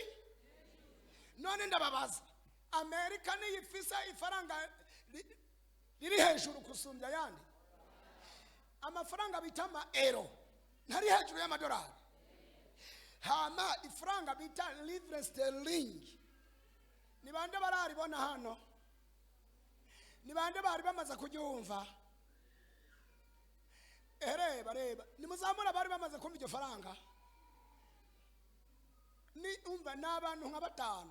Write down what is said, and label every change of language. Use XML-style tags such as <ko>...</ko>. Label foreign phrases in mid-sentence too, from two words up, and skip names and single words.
<rn>none ndababaza, Amerika niyo ifise ifaranga riri hejuru kusumbya ayandi? amafaranga bita ama-euro ntari hejuru y'amadolari. hama ifaranga bita</rn> <fr>livre sterling,</fr> <rn>ni bande bararibona hano? ni bande bari bamaze kuryumva? bareba nimuzamura bari bamaze kumva iryo faranga. ni umva n'abantu nka 5.</rn>